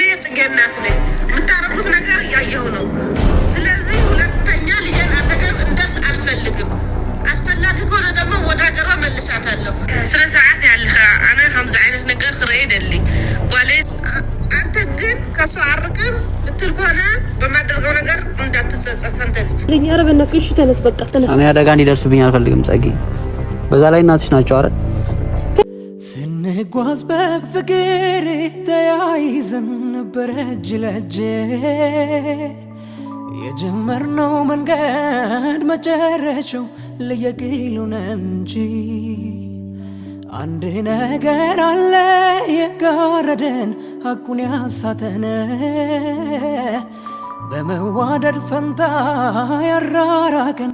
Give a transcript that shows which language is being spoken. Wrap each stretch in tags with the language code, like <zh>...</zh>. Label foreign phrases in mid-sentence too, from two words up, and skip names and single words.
<am>እናት ነኝ። የምታረጉት ነገር እያየሁ ነው። ስለዚህ ሁለተኛ ልጄን አጠገብ እንደርስ አልፈልግም። አስፈላጊ ከሆነ ደግሞ ወደ ሀገሯ መልሳታለሁ። ስለ ሰዓት ያለኸ</am> <ti>አነ ከምዚ ዓይነት ነገር ክርኢ ደሊ ጓሌ</ti> <am>አንተ ግን ከሱ አርቅም ብትል ከሆነ በማደርገው ነገር እንዳትጸጸት። አንተ ልጅ ልኝ ኧረ በእናትህ እሺ ተነስ፣ በቃ ተነስ። እኔ አደጋ እንዲደርስብኝ አልፈልግም ጸጊ። በዛ ላይ እናትሽ ናቸው አይደል? ስንጓዝ በፍቅር ተያይዘን ነበረ እጅ ለእጅ የጀመርነው መንገድ መጨረሻው ለየግል ሆነ እንጂ አንድ ነገር አለ የጋረደን ሐቁን ያሳተን በመዋደድ ፈንታ ያራራቀን።</am>